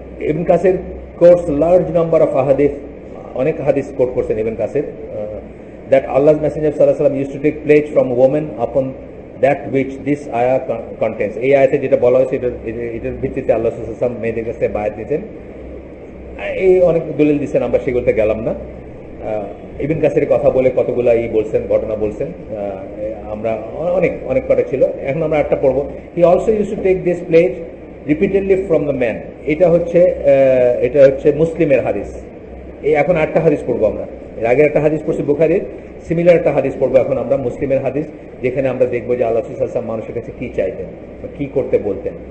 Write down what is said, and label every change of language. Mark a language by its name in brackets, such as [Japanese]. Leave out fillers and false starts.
[English] Ibn Kathir quotes large number of আহাদিস, [Bangla] অনেক হাদিস coat করছেন ইবনে কাসির, [English] that Allah's messenger sallallahu alaihi wasallam used to take pledge from women upon that which this ayah contains. [Bangla] এই আয়াতে যেটা বলা হয়েছে এটার ভিত্তিতে আল্লাহ সাল্লাল্লাহু আলাইহি ওয়াসাল্লাম মেয়েদের কাছে বায়াত দিতেন। এই অনেক দলিল দিচ্ছেন, আমরা সেগুলোতে গেলাম না। ইবনে কাসিরের কথা বলে কতগুলা বলছেন, ঘটনা বলছেন, আমরা অনেক কটা ছিল, এখন আমরা একটা পড়বো। [English] He also used to take this pledge repeatedly from the man. [Bangla] এটা হচ্ছে মুসলিমের হাদিস। এখন 8টা হাদিস পড়বো আমরা, এর আগে একটা হাদিস পড়ছি বুখারীর, সিমিলার একটা হাদিস পড়বো এখন আমরা মুসলিমের হাদিস, যেখানে আমরা দেখবো যে আল্লাহ রাসূল সাল্লাল্লাহু আলাইহি ওয়াসাল্লাম মানুষের কাছে কি চাইতেন বা কি করতে বলতেন।